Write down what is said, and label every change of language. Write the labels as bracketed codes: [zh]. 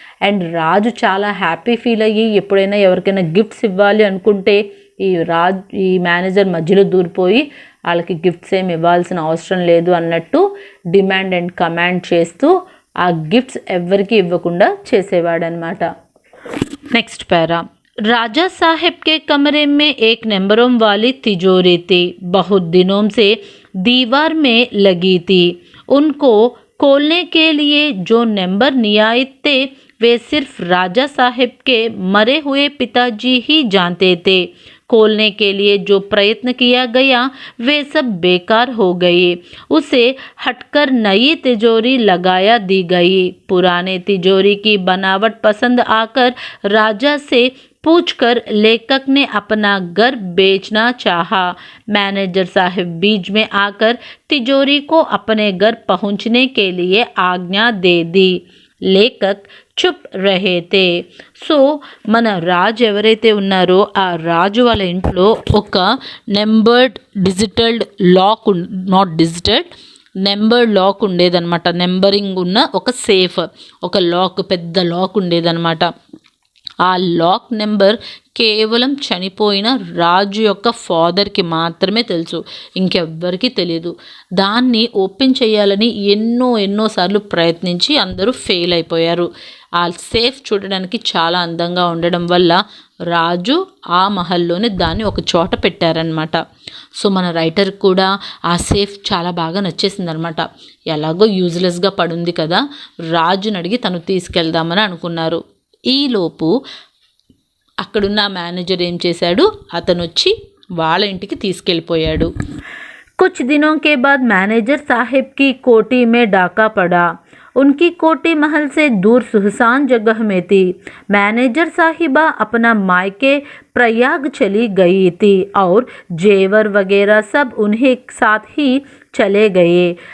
[te] And రాజు చాలా happy feel అయ్యి ఎప్పుడైనా ఎవరికైనా గిఫ్ట్స్ ఇవ్వాలి అనుకుంటే ఈ మేనేజర్ మధ్యలో దూరిపోయి వాళ్ళకి గిఫ్ట్స్ ఏమి ఇవ్వాల్సిన అవసరం లేదు అన్నట్టు డిమాండ్ అండ్ కమాండ్ చేస్తూ ఆ గిఫ్ట్స్ ఎవరికి ఇవ్వకుండా చేసేవాడనమాట. నెక్స్ట్ పారా. [hi] राजा साहेब के कमरे में एक नंबरों वाली तिजोरी थी। बहुत दिनों से दीवार में लगी थी। उनको खोलने के लिए जो नंबर नियायत थे वे सिर्फ राजा साहेब के मरे हुए पिताजी ही जानते थे। खोलने के लिए जो प्रयत्न किया गया वे सब बेकार हो गए। उसे हटकर नई तिजोरी लगाया दी गई। पुराने तिजोरी की बनावट पसंद आकर राजा से पूछकर लेखक ने अपना घर बेचना चाहा। मैनेजर साहब बीच में आकर तिजोरी को अपने घर पहुंचने के लिए आज्ञा दे दी। లేఖక్ చుప్ రహేతే. [te] సో మన రాజు ఎవరైతే ఉన్నారో ఆ రాజు వాళ్ళ ఇంట్లో ఒక numbered డిజిటల్డ్ lock not digital numbered lock ఉండేదన్నమాట. నెంబరింగ్ ఉన్న ఒక సేఫ్ ఒక లాక్ పెద్ద లాక్ ఉండేదన్నమాట. ఆ లాక్ నెంబర్ కేవలం చనిపోయిన రాజు యొక్క ఫాదర్కి మాత్రమే తెలుసు, ఇంకెవ్వరికీ తెలియదు. దాన్ని ఓపెన్ చేయాలని ఎన్నోసార్లు ప్రయత్నించి అందరూ ఫెయిల్ అయిపోయారు. ఆ సేఫ్ చూడడానికి చాలా అందంగా ఉండడం వల్ల రాజు ఆ మహల్లోనే దాన్ని ఒక చోట పెట్టారనమాట. సో మన రైటర్ కూడా ఆ సేఫ్ చాలా బాగా నచ్చేసిందనమాట. ఎలాగో యూజ్లెస్గా పడుంది కదా, రాజుని అడిగి తను తీసుకెళ్దామని అనుకున్నారు. ఈలోపు అక్కడున్న మేనేజర్ ఏం చేశాడు, అతను వచ్చి వాళ్ళ ఇంటికి తీసుకెళ్ళిపోయాడు. [hi] कुछ दिनों के बाद मैनेजर साहब की कोठी में डाका पड़ा। उनकी कोठी महल से दूर सुनसान जगह में थी। मैनेजर साहिबा अपना मायके प्रयाग चली गई थी और जेवर वगैरह सब उन्हें साथ ही चले गए।